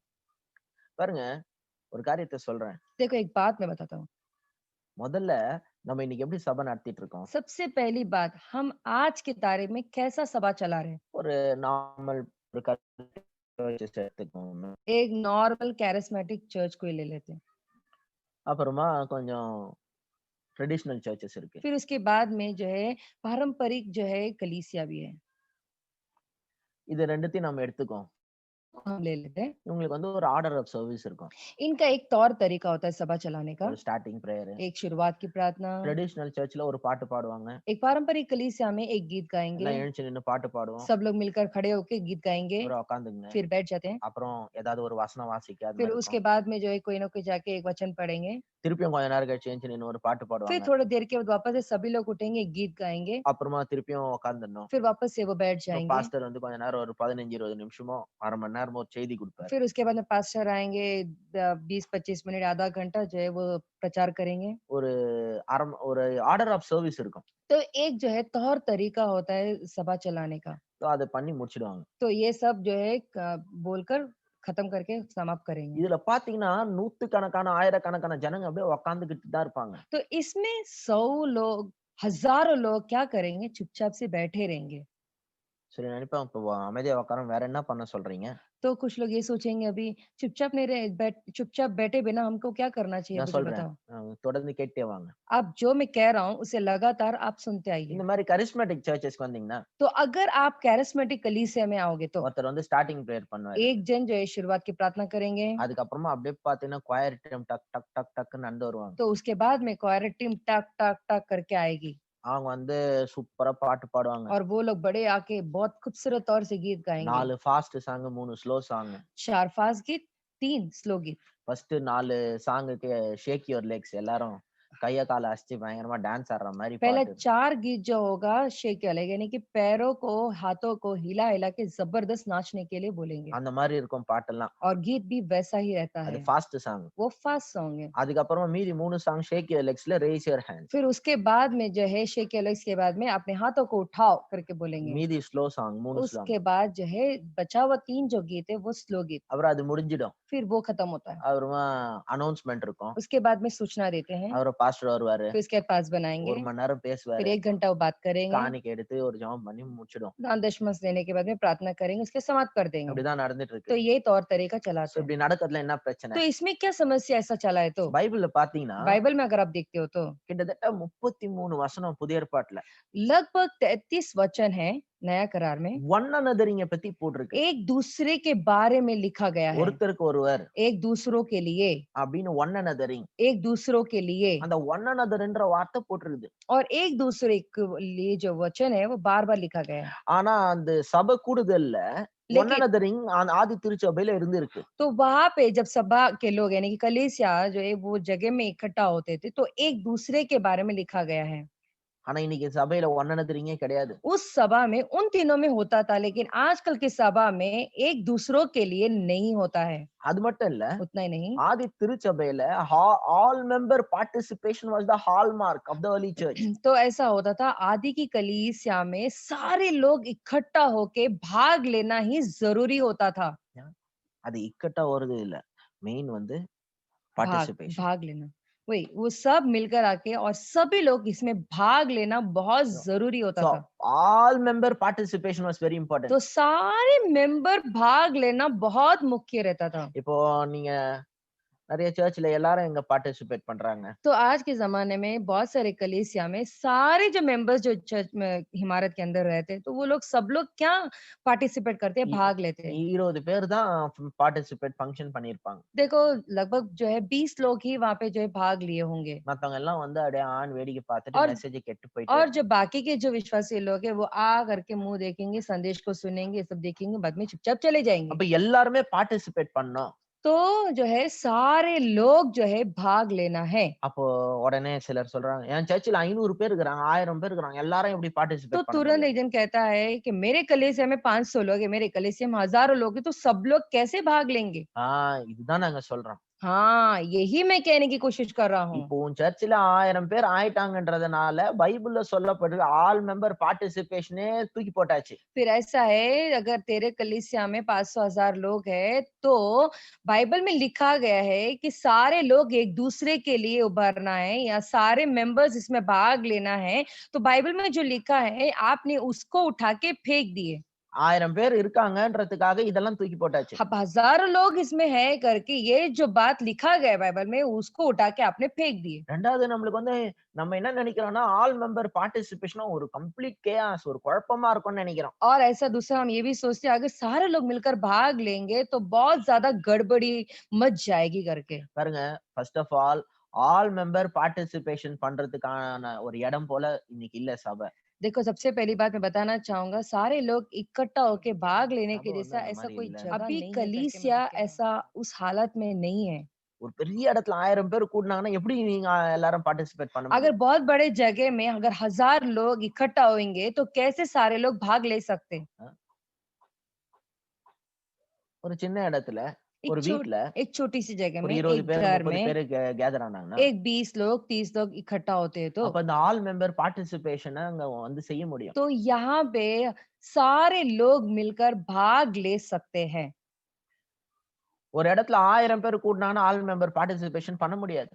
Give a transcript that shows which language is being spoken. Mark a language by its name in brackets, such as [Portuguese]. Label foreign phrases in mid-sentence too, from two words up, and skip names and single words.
[Tamil] பாருங்க ஒரு காரியத்தை சொல்றேன். [Hindi] देखो एक बात मैं बताता हूँ। [Tamil] முதல்ல நம்ம இன்னைக்கு எப்படி சபை நடத்திட்டு இருக்கோம்? [Hindi] सबसे पहली बात हम आज के तारीख में कैसा सभा चला रहे हैं। [Tamil] ஒரு நார்மல் ஒரு churches எடுத்துக்கோங்க. [Hindi] एक [English] normal charismatic church [Hindi] को ही ले लेते हैं। [Tamil] அப்புறமா கொஞ்சம் [English] traditional churches [Tamil] இருக்கு. [Hindi] फिर उसके बाद में जो है पारंपरिक जो है कलीसिया भी है, [Tamil] இது ரெண்டுத்தையும் நம்ம எடுத்துக்கோம். [Hindi] हम ले लेते हैं। [Tamil] இவங்களுக்கு வந்து ஒரு [English] order of service [Tamil] இருக்கும். [Hindi] इनका एक तौर तरीका होता है सभा चलाने का। [Tamil] ஒரு [English] starting prayer. [Hindi] एक शुरुआत की प्रार्थना, [English] traditional churchல [Tamil] ஒரு பாட்டு பாடுவாங்க. [Hindi] एक पारंपरिक कलीसिया में एक गीत गाएंगे, [Tamil] எல்லாம் எழுந்து நின்னு பாட்டு பாடுவோம். [Hindi] सब लोग मिलकर खड़े होकर गीत गाएंगे, [Tamil] அப்புறம் உட்காந்துங்க. [Hindi] फिर बैठ जाते हैं। [Tamil] அப்புறம் ஏதாவது ஒரு வசனம் வாசிக்க அது [Hindi] फिर [Tamil] மாதிரி [Hindi] उसके [Tamil] இருக்கும். [Hindi] बाद में जो है कोई ना कोई जाके एक वचन पढ़ेंगे, [Tamil] திருப்பியும் கொஞ்ச நேரம் கழிச்சு எழுந்து நின்னு ஒரு பாட்டு [Hindi] फिर [Tamil] பாடுவாங்க. [Hindi] थोड़ी देर के बाद वापस से सभी लोग उठेंगे, एक गीत गाएंगे, [Tamil] அப்புறமா திருப்பியும் உட்காந்துடணும். [Hindi] फिर वापस से वो बैठ जाएंगे। [Tamil] பாஸ்டர் வந்து கொஞ்ச நேரம் ஒரு 15-20 நிமிஷமோ அரை மணி நேரமோ ஒரு செய்தி கொடுப்பாரு. [Hindi] फिर उसके बाद में पास्टर आएंगे, 20-25 मिनट आधा घंटा जो है वो प्रचार करेंगे। [Tamil] ஒரு ஒரு [English] order of service [Tamil] இருக்கும். [Hindi] तो एक जो है तौर तरीका होता है सभा चलाने का। [Tamil] அதை பண்ணி முடிச்சிடுவாங்க. [Hindi] तो ये सब जो है बोलकर खत्म करके समाप्त करेंगे। [Tamil] இதுல பாத்தீங்கன்னா நூத்துக்கணக்கான ஆயிரக்கணக்கான ஜனங்க அப்படியே உட்காந்துக்கிட்டு தான் இருப்பாங்க. [Hindi] तो इसमें 100 लोग, हजारों लोग क्या करेंगे? चुपचाप से बैठे रहेंगे। [Tamil] சரி நினைப்பேன் இப்போ அமைதியா உட்காரம் வேற என்ன பண்ண சொல்றீங்க? [Hindi] तो कुछ लोग ये सोचेंगे अभी चुपचाप नहीं रहे, चुपचाप बैठे बिना हमको क्या करना चाहिए? [Tamil] நான் [Hindi] मुझे [Tamil] சொல்றேன் [Hindi] बताओ। [Tamil] தொடர்ந்து கேட்டே வாங்க. [Hindi] अब जो मैं कह रहा हूँ उसे लगातार आप सुनते आइए। [Tamil] இந்த மாதிரி [English] charismatic churchesக்கு [Tamil] வந்தீங்கன்னா [Hindi] तो अगर आप कैरिस्मेटिक कलीसिया में आओगे तो [Tamil] ஒருத்தர் வந்து [English] starting prayer [Tamil] பண்ணுவாரு. [Hindi] एक जन जो है शुरुआत की प्रार्थना करेंगे, [Tamil] அதுக்கப்புறமா அப்படியே பாத்தீங்கன்னா [English] choir time [Tamil] டக் டக் டக் டக்னு நடந்து வருவாங்க. [Hindi] तो उसके बाद में [English] choir team [Hindi] टक टक टक करके आएगी [Tamil] அவங்க வந்து சூப்பரா பாட்டு பாடுவாங்க. [Hindi] और वो लोग बड़े आके बहुत खूबसूरत तौर से गीत गाएंगे। [English] 4 fast song 3 slow song. [Hindi] 4 फास्ट गीत, 3 स्लो गीत। [English] first 4 songக்கு shake your legs [Tamil] எல்லாரும் கைய கால அசைச்சு பயங்கரமா டான்ஸ் ஆடுற மாதிரி [Hindi] पहला [Tamil] பாட்டு. [Hindi] 4 गीत जो होगा शेक अलग यानी कि पैरों को, हाथों को हिला-हिला के जबरदस्त नाचने के लिए बोलेंगे [Tamil] அந்த மாதிரி இருக்கும் பாட்டெல்லாம். [Hindi] और गीत भी वैसा ही रहता [Tamil] அது [Hindi] है। [English] fast song. [Hindi] वो [English] fast song [Hindi] है। [Tamil] அதுக்கப்புறமா மீதி 3 சாங் [English] shake your legsல raise your hands. [Hindi] फिर उसके बाद में जो है शेक अलग के बाद में अपने हाथों को उठाओ करके बोलेंगे। [Tamil] மீதி [English] slow song 3 song. [Hindi] उसके बाद जो है बचा हुआ 3 जो गीत है वो स्लो गीत, [Tamil] அப்புறம் அது முடிஞ்சிடும். [Hindi] फिर वो खत्म होता है। [Tamil] அப்புறமா அனௌன்ஸ்மென்ட் இருக்கும். [Hindi] उसके बाद में सूचना देते हैं, [Tamil] அப்புறம் பாஸ்டர் வருவாரு. [Hindi] फिर उसके पास 1 बनाएंगे, [Tamil] மணி நேரம் [Hindi] फिर [Tamil] பேசுவாரு. [Hindi] 1 घंटा वो बात करेंगे, [Tamil] காணிக்கை எடுத்து ஒரு ஜெபம் பண்ணி முடிச்சிடும். [Hindi] दान दशमांश देने के बाद में प्रार्थना करेंगे, उसके समाप्त कर देंगे। [Tamil] அப்படிதான் நடந்துட்டு [Hindi] तो [Tamil] இருக்கு. [Hindi] ये तौर तरीका [Tamil] சோ [Hindi] चलाते हैं। [Tamil] இப்படி நடக்கிறதுல என்ன பிரச்சனை? [Hindi] तो इसमें क्या समस्या ऐसा चला है तो? [Tamil] பைபிள்ல பாத்தீங்கன்னா [Hindi] बाइबल में अगर आप देखते हो तो [Tamil] கிட்டத்தட்ட 33 வசனம் புதிய ஏற்பாட்டுல [Hindi] लगभग 33 वचन है नया करार में, [English] one anotheringக [Tamil] பத்தி போட்டிருக்கு. [Hindi] एक दूसरे के बारे में लिखा गया है, [Tamil] ஒருத்தருக்கு ஒருவர் [Hindi] एक दूसरों के लिए, [Tamil] அப்படின்னு [English] one anothering. [Hindi] एक दूसरों के लिए [Tamil] அந்த [English] one anotherன்ற [Tamil] வார்த்தை போட்டிருக்குது. [Hindi] और एक दूसरे के लिए जो वचन है वो बार-बार लिखा गया है। [Tamil] ஆனா அந்த சபை கூடுதல்ல ஒன் [Hindi] लेकिन [Tamil] அனதரிங் ஆதி திருச்சபையில இருந்திருக்கு. [Hindi] तो वहां पे जब सभा के लोग यानी कि कलीसिया जो है वो जगह में इकट्ठा होते थे तो एक दूसरे के बारे में लिखा गया है। [Tamil] ஆனா இன்னைக்கு சபையில [English] one anotheringகே [Tamil] கிடையாது. [Hindi] उस सभा में उन तीनों में होता था, लेकिन आजकल की सभा में एक दूसरों के लिए नहीं होता है। [Tamil] அது மட்டும் இல்ல, [Hindi] उतना ही नहीं, [Tamil] ஆதி திருச்சபையில [English] all member participation was the hallmark of the early church. [Hindi] तो ऐसा होता था आदि की कलीसिया में सारे लोग इकट्ठा होके भाग लेना ही जरूरी होता था। [Tamil] அது இக்கட்டா வருது இல்ல, மெயின் வந்து [Hindi] भाग [Tamil] பார்ட்டிசிபேஷன். [Hindi] भाग लेना वही, वो सब मिलकर आके और सभी लोग इसमें भाग लेना बहुत जरूरी होता [English] So [Hindi] था। [English] all member participation was very important. [Hindi] तो सारे मेंबर भाग लेना बहुत मुख्य रहता था। [Tamil] இப்போ நீங்க நிறைய சர்ச்ல எல்லாரும் எங்க பார்ட்டிசிபேட் பண்றாங்க. [Hindi] तो आज के जमाने में बहुत सारे कलीसिया में सारे जो मेंबर्स जो चर्च में इमारत के अंदर रहते हैं तो वो लोग सब लोग क्या पार्टिसिपेट करते हैं, [Tamil] இ- [Hindi] भाग लेते हैं। [Tamil] 20 பேர் தான் [English] participate function [Tamil] பண்ணிருப்பாங்க. [Hindi] देखो लगभग जो है 20 लोग ही वहां पे जो है भाग लिए होंगे [Tamil] மத்தவங்க எல்லாம் வந்து அப்படியே ஆன் வேடிக்கை பார்த்துட்டு [Hindi] और [Tamil] மெசேஜ் கேட்டு போயிட்டு [Hindi] और जो बाकी के जो विश्वासी लोग हैं वो आ करके मुंह देखेंगे, संदेश को सुनेंगे, ये सब देखेंगे, बाद में चुपचाप चले जाएंगे। [Tamil] அப்ப எல்லாருமே பார்ட்டிசிபேட் பண்ணோம். [Hindi] तो जो है सारे लोग जो है भाग लेना है। [Tamil] அப்போ உடனே சிலர் சொல்றாங்க, என் சர்ச்சில் 500 பேர் இருக்கிறாங்க, 1000 பேர் இருக்கிறாங்க, எல்லாரும் எப்படி [Hindi] तो [Tamil] பார்ட்டிசிபேட் பண்ண [Hindi] तुरंत [Tamil] முடியும்? [Hindi] एक जन कहता है कि मेरे कलीसिया में 500 लोग है, मेरे कलीसिया में हजारों लोग हैं, तो सब लोग कैसे भाग लेंगे? [Tamil] இதுதான் நாங்க சொல்றோம். [Hindi] हाँ, यही मैं कहने की कोशिश कर रहा हूँ। [Tamil] இப்போ உன் சர்ச்சில் 1000 பேர் ஆயிட்டாங்கன்றதுனால பைபிள்ல சொல்லப்பட்டிருக்க [English] all member participationே [Tamil] தூக்கி போட்டாச்சு. [Hindi] फिर ऐसा है, अगर तेरे कलीसिया में 500,000 लोग हैं, तो बाइबल में लिखा गया है कि सारे लोग एक दूसरे के लिए उभरना है या सारे मेंबर्स इसमें भाग लेना है। तो बाइबल में जो लिखा है, आपने उसको उठा के फेंक दिए। [Tamil] 1000 பேர் இருக்காங்கன்றதுக்காக இதெல்லாம் தூக்கி போட்டாச்சு. [Hindi] अब हजारों लोग इसमें है करके ये जो बात लिखा गया है बाइबल में, उसको उठा के आपने फेंक दिए। [Tamil] ரெண்டாவது நம்மளுக்கு வந்து நம்ம என்ன நினைக்கிறோம்னா [English] all member participation [Tamil] ஒரு [English] complete chaos, [Tamil] ஒரு குழப்பமா இருக்கும்னு நினைக்கிறோம். [Hindi] और ऐसा दूसरा हम ये भी सोचते हैं अगर सारे लोग मिलकर भाग लेंगे तो बहुत ज्यादा गड़बड़ी मच जाएगी करके। [Tamil] பாருங்க, [English] first of all member participation [Tamil] பண்றதுக்கான ஒரு இடம் போல இன்னைக்கு இல்ல சபை. [Hindi] देखो सबसे पहली बात मैं बताना चाहूंगा, सारे लोग इकट्ठा होके भाग लेने के [Tamil] சபை வந்து [Hindi] जैसा [Tamil] அந்த [Hindi] ऐसा [Tamil] மாதிரி [Hindi] कोई [Tamil] இல்ல. [Hindi] जगह अभी नहीं है करके मैं कलीसिया कहना ऐसा उस हालत में नहीं है। [Tamil] ஒரு பெரிய இடத்துல 1000 பேர் கூடினாங்கன்னா எப்படி நீங்க எல்லாரும் பார்ட்டிசிபேட் பண்ண [Hindi] अगर [Tamil] முடியும்? [Hindi] बहुत बड़े जगह में अगर 1000 लोग इकट्ठा होंगे तो कैसे सारे लोग भाग ले सकते? [Tamil] ஒரு சின்ன இடத்துல, [Hindi] एक [Tamil] ஒரு [Hindi] छोट [Tamil] வீட்ல [Hindi] एक छोटी सी जगह [Tamil] ஒரு [Hindi] में [Tamil] 20 [Hindi] एक [Tamil] பேர் [Hindi] घर [Tamil] 30 [Hindi] में [Tamil] பேர் கேதர் ஆனாங்கன்னா [Hindi] एक 20 लोग 30 लोग इकट्ठा होते हैं [Tamil] அப்ப இந்த [English] all member participationை [Tamil] அங்க வந்து செய்ய முடியும். [Hindi] तो यहाँ पे सारे लोग मिलकर भाग ले सकते हैं। [Tamil] ஒரு இடத்துல 1000 பேர் கூடினாங்கன்னா [English] all member participation [Tamil] பண்ண முடியாது.